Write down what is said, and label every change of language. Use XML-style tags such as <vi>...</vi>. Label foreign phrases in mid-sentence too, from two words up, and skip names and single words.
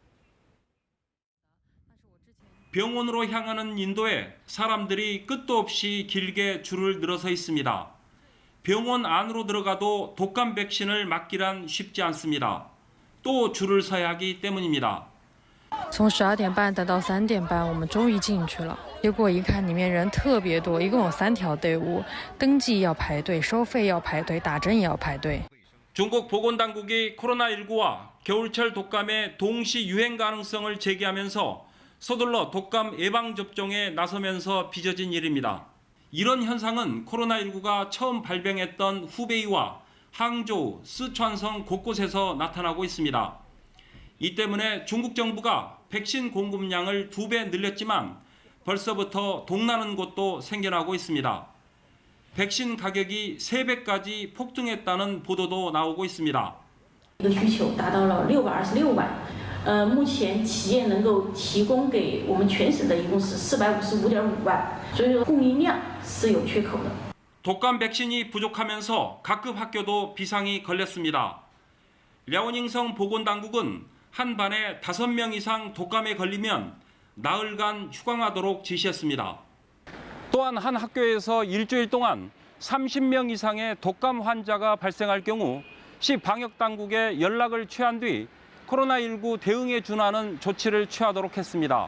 <ko>병원으로 향하는 인도에 사람들이 끝도 없이 길게 줄을 늘어서 있습니다. 병원 안으로 들어가도 독감 백신을 맞기란 쉽지 않습니다. 또 줄을 서야 하기 때문입니다.</ko> <zh>从12点半等到3点半，我们终于进去了。结果一看，里面人特别多，一共有3条队伍，登记要排队，收费要排队，打针也要排队。</zh> <ko>중국 보건당국이 코로나19와 겨울철 독감의 동시 유행 가능성을 제기하면서 서둘러 독감 예방접종에 나서면서 빚어진 일입니다. 이런 현상은 코로나19가 처음 발병했던 후베이와 항저우, 쓰촨성 곳곳에서 나타나고 있습니다. 이 때문에 중국 정부가 백신 공급량을 2배 늘렸지만 벌써부터 동나는 곳도 생겨나고 있습니다. 백신 가격이 3배까지 폭등했다는 보도도 나오고 있습니다.</ko> <zh>需求达到了626万。目前企业能够提供给我们全省的一共是455.5万，所以说供应量是有缺口的。</zh> <ko>독감 백신이 부족하면서 각급 학교도 비상이 걸렸습니다. 랴오닝성 보건당국은 한 반에 5명 이상 독감에 걸리면 나흘간 휴강하도록 지시했습니다. 또한 한 학교에서 일주일 동안 30명 이상의 독감 환자가 발생할 경우 시 방역당국에 연락을 취한 뒤 코로나19 대응에 준하는 조치를 취하도록 했습니다.</ko>